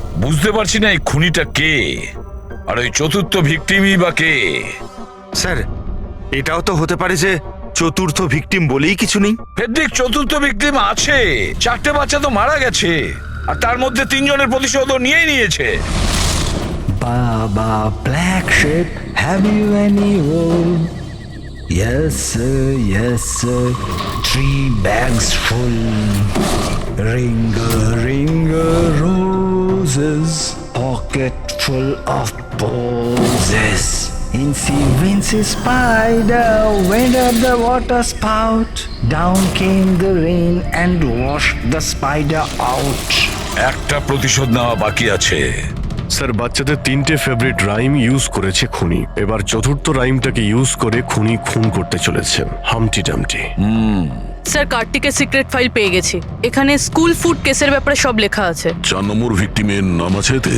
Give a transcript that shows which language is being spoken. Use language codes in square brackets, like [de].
[bn] বুঝতে পারছি না এই খুনিটা কে, আর ওই চতুর্থ ভিকটিমই বা কে। স্যার, এটাও তো হতে পারে যে চতুর্থ ভিকটিম বলেই কিছু নেই। ফেডরিক, চতুর্থ ভিকটিম আছে, 4টে বাচ্চা তো মারা গেছে, আর তার মধ্যে 3 জনের প্রতিশোধও নিয়েই নিয়েছে। [en] Baba Black Sheep, have you any wool? Yes sir, 3 bags full. Ringa roses, pocket full of posies. Incy Wincy spider went up the water spout. Down came the rain and washed the spider out. [bn] একটা প্রতিশোধ নেওয়া বাকি আছে। Sir, বাচ্চাদের 3টে favourite rhyme use করেছে খুনি, এবার চতুর্থ রাইমটাকে ইউজ করে খুনি খুন করতে চলেছে। হামটি ডামটি। স্যার, কার্তিকের সিক্রেট ফাইল পেয়ে গেছি। এখানে স্কুল ফুড কেসের ব্যাপারে সব লেখা আছে। 4 নম্বর ভিকটিমের নাম আছে এতে?